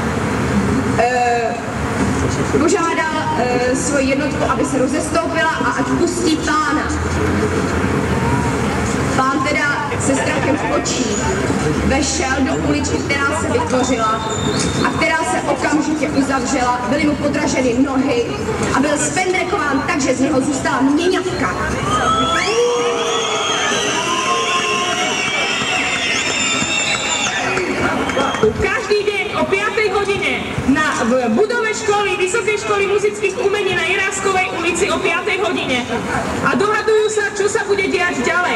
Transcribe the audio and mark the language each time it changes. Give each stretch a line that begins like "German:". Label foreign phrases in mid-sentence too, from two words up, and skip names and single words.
Czech: Požádal svoji jednotku, aby se rozestoupila a ať pustí pána. Pán teda se strachem v očích vešel do uličky, která se vytvořila a která se okamžitě uzavřela, byly mu podraženy nohy a byl spendrekován tak, že z něho zůstala měňavka.
Slovak: Každý deň o 5. hodine v budove školy, Vysokej školy muzických umení na Jiráskovej ulici o 5. hodine. A dohadujú sa, čo sa bude diať ďalej.